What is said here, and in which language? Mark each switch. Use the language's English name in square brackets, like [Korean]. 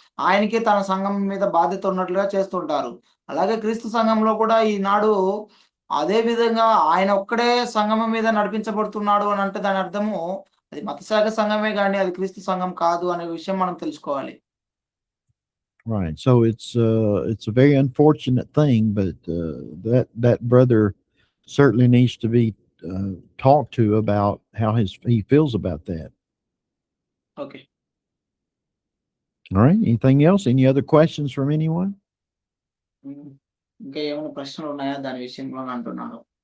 [Telugu] ఆయనకి తన సంఘం మీద బాధ్యత ఉన్నట్లుగా చేస్తుంటారు. అలాగే క్రీస్తు సంఘంలో కూడా ఈనాడు అదే విధంగా ఆయన ఒక్కడే సంఘం మీద నడిపించబడుతున్నాడు అని అంటే దాని అర్థము అది మత శాఖ సంఘమే గాని అది క్రీస్తు సంఘం కాదు అనే విషయం మనం తెలుసుకోవాలి. [English] Right. So it's a very unfortunate thing, but that brother certainly needs to be talked to about how he feels about that. Okay. All right. Anything else? Any other questions from anyone? [Telugu] ఇంకా ఏమైనా ప్రశ్నలు ఉన్నాయా దాని విషయంలో అంటున్నాను.